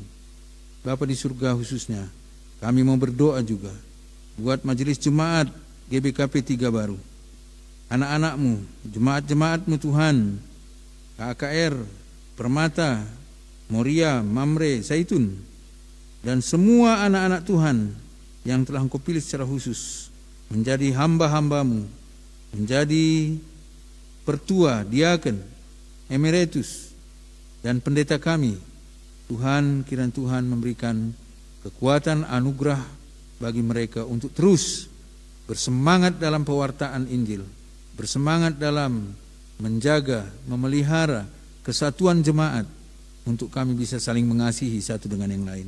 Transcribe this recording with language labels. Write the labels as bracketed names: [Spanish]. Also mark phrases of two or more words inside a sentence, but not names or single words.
[Indonesian] Bapa di surga, khususnya kami mau berdoa juga buat majelis jemaat GBKP 3 Baru, anak-anak-Mu, jemaat-jemaat-Mu Tuhan, KKR, Permata, Moria, Mamre, Zaitun, dan semua anak-anak Tuhan yang telah Engkau pilih secara khusus menjadi hamba-hamba-Mu, menjadi pertua, diaken, emeritus, dan pendeta kami. Tuhan, kiranya Tuhan memberikan kekuatan anugerah bagi mereka untuk terus bersemangat dalam pewartaan Injil, bersemangat dalam menjaga, memelihara kesatuan jemaat, untuk kami bisa saling mengasihi satu dengan yang lain.